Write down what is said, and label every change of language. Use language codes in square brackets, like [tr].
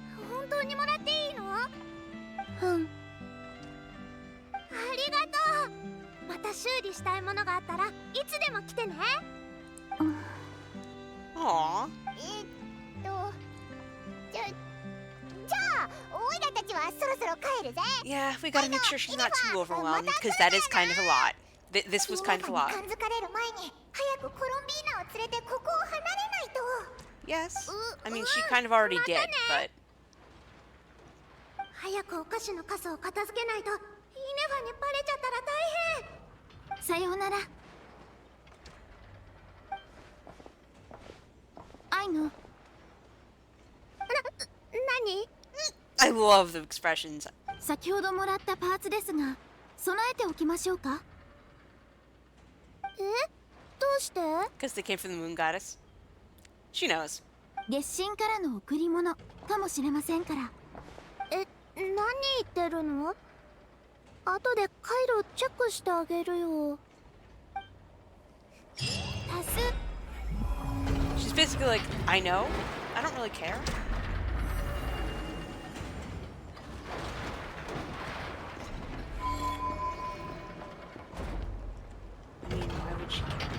[ja] 本当にもらっていいの？うん、ありがとう。また修理したいものがあったらいつでも来てね。 Aw. じゃあオイラたちはそろそろ帰るぜ。 [en] Yeah, we gotta make sure she's not too overwhelmed, because that is kind of a lot. This was kind of a [ja] イネファ [en] lot. [ja] に感づかれる前に早くコロンビーナを連れてここを離れないと。 [en] Yes. I mean, she kind of already did, but [ja] 早くお菓子のカスを片付けないとイネファにバレちゃったら大変。さようなら。アイノ。何？ [en] I love the expressions. [ja] 先ほどもらったパーツですが備えておきましょうか？どうして？ [en] Because they came from the moon goddess. She knows. [ja] 月神からの贈り物かもしれませんから。何言ってるの？後で回路チェックしてあげるよ。タス。 [en] She's basically like, I know. I don't really care. I mean, why would she care?